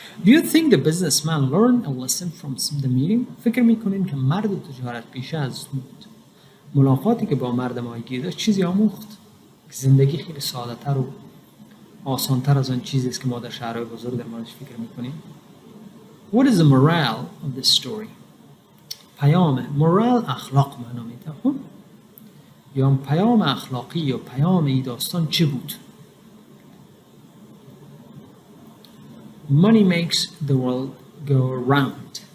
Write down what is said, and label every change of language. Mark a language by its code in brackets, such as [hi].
[en] Do you think the businessman learned a lesson from the meeting؟ [fa] فکر میکنین که مرد تجارت پیشه از ملاقاتی که با مرد ماهیگیر داشت چیزی آموخت؟ زندگی خیلی ساده تر و آسان تر از آن چیزی است که ما در شهرهای بزرگ در موردش فکر میکنیم. [en] What is the morale of this story؟ [fa] پیام morale اخلاق معنا میده. خب یا پیام اخلاقی یا پیام این داستان چه بود؟ [en] Money makes the world go round.